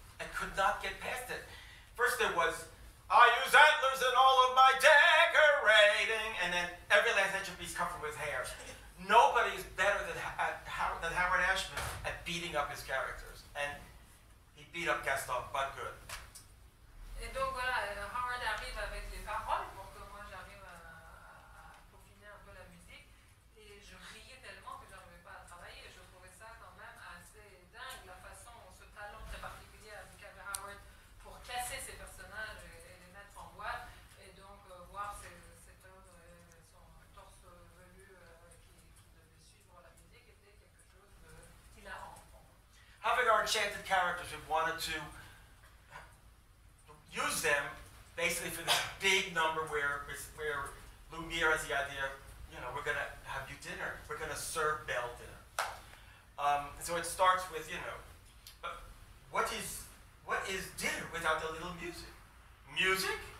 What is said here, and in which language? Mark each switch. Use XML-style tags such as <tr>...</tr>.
<en>I could not get past it. First there was, I use antlers in all of my decorating, and then every last inch of me's covered with hair. Nobody is better than Howard Ashman at beating up his characters, and he beat up Gaston, but good.</en> <fr>Et donc voilà, Howard arrive avec les paroles pour que moi j'arrive à peaufiner un peu la musique, et je riais tellement que je n'arrivais pas à travailler, et je trouvais ça quand même assez dingue, la façon, ce talent très particulier qu'avait Howard pour casser ses personnages et les mettre en boîte, et donc voir cet homme et son torse velu qui devait suivre la musique était quelque chose d'hilarant.</fr> <en>Having our enchanted characters, we wanted to use them basically for this big number where Lumiere has the idea, we're going to have you dinner. We're going to serve Belle dinner. So it starts with, what is dinner without the little music? Music?</en>